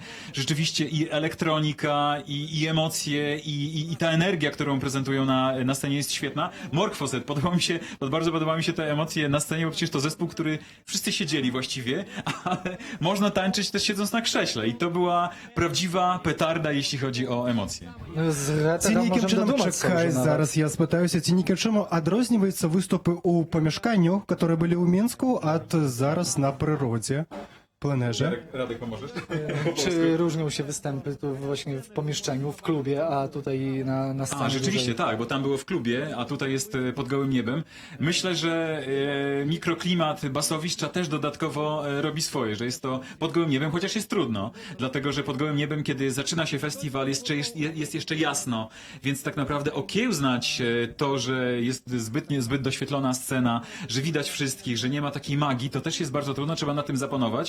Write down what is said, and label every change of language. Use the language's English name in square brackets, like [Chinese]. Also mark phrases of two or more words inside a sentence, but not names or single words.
[Polish] Rzeczywiście i elektronika, i emocje, i ta energia, którą prezentują na scenie jest świetna. Morkwot, bardzo podobały mi się te emocje na scenie, bo przecież to zespół, który wszyscy siedzieli właściwie, ale można tańczyć też siedząc na krześle i to była prawdziwa petarda, jeśli chodzi o emocje. [Belarusian] Цінікі, чым чакай, зараз я спытаюся, цінікі, чым адрозніваюцца выступы ў памяшканнях, которые былі ў Мінску, ад зараз на прыродзе? [Polish] Plenerze. Radek, pomożesz? Czy różnią się występy tu właśnie w pomieszczeniu, w klubie, a tutaj na scenie? A, rzeczywiście, dużej? tak, bo tam było w klubie, a tutaj jest pod gołym niebem. Myślę, że mikroklimat basowiszcza też dodatkowo robi swoje, że jest to pod gołym niebem, chociaż jest trudno, dlatego, że pod gołym niebem, kiedy zaczyna się festiwal, jest jeszcze jasno, więc tak naprawdę okiełznać to, że jest zbyt doświetlona scena, że widać wszystkich, że nie ma takiej magii, to też jest bardzo trudno, trzeba na tym zapanować.